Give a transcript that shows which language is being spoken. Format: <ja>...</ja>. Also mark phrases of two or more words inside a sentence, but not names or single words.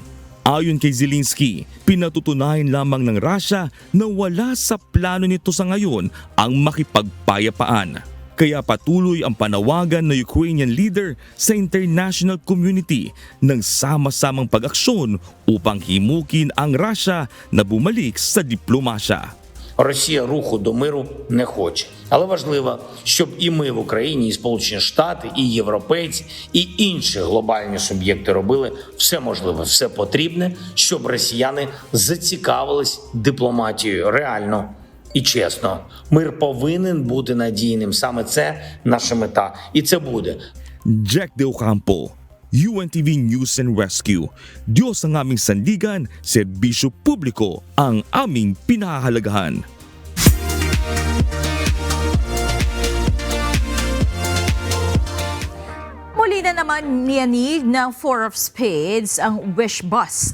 <tl>Ayon kay Zelensky, pinatutunayan lamang ng Russia na wala sa plano nito sa ngayon ang makipagpayapaan. Kaya patuloy ang panawagan ng</tl> <en>Ukrainian leader</en> <tl>sa</tl> <en>international community</en> <tl>ng sama-samang pag-aksyon upang himukin ang Russia na bumalik sa diplomasya.</tl> <uk>Росія руху до миру не хоче. Але важливо, щоб і ми в Україні, і Сполучені Штати, і європейці, і інші глобальні суб'єкти робили все можливе, все потрібне, щоб росіяни зацікавились дипломатією реально і чесно. Мир повинен бути надійним. Саме це наша мета. І це буде.</uk> <tl>Jack De Ocampo, UNTV News and Rescue. Diyos ang aming sandigan, serbisyo publiko ang aming pinahahalagahan. Muli na naman niyanig ng Four of Spades ang Wish Bus.</tl>